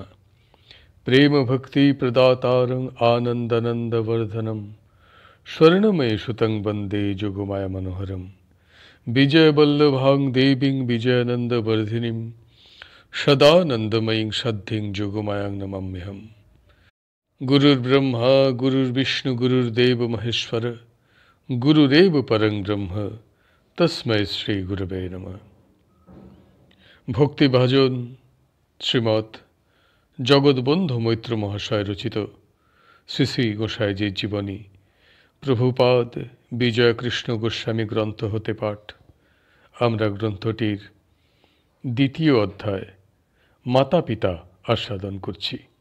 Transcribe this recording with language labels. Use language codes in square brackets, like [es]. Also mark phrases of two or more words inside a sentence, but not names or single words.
[sa] प्रेम भक्ति प्रदातारं आनंदानंद वर्धनम स्वर्णमय सुतं वंदे जुगमाया मनोहरम विजय वल्लभां देवीं विजयानंद वर्धिनीं सदानंदमयीं सद्धिं जुगमायां नमाम्यहम्। गुरुर्ब्रह्मा गुरुर्विष्णु गुरुर्देव महेश्वर गुरुरेव परं ब्रह्म तस्मै श्री गुरवे नमः। [bn] ভক্তিভাজন শ্রীমৎ জগৎবন্ধু মৈত্র মহাশয় রচিত শ্রী শ্রী গোসাইজির জীবনী প্রভুপাদ বিজয়কৃষ্ণ গোস্বামী গ্রন্থ হতে পাঠ। আমরা গ্রন্থটির দ্বিতীয় অধ্যায় মাতা পিতা আস্বাদন করছি।